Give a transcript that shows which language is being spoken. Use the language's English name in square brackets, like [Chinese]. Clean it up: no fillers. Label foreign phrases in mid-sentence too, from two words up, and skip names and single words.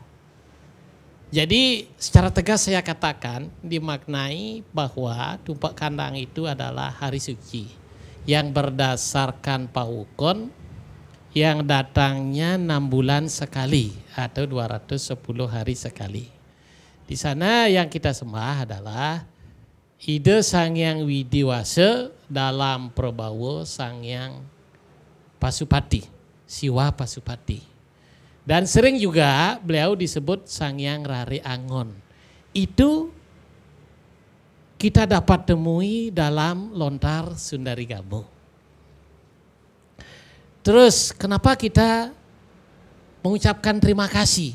[Indonesian] Jadi secara tegas saya katakan dimaknai bahwa Tumpek Kandang itu adalah hari suci yang berdasarkan Pawukon yang datangnya 6 bulan sekali atau 210 hari sekali. Di sana yang kita sembah adalah Ida Sang Hyang Widiwasa dalam Prabawa Sang Hyang Pasupati, Siwa Pasupati. Dan sering juga beliau disebut Sang Hyang Rare Angon. Itu kita dapat temui dalam lontar Sundari Gamuh. Terus kenapa kita mengucapkan terima kasih?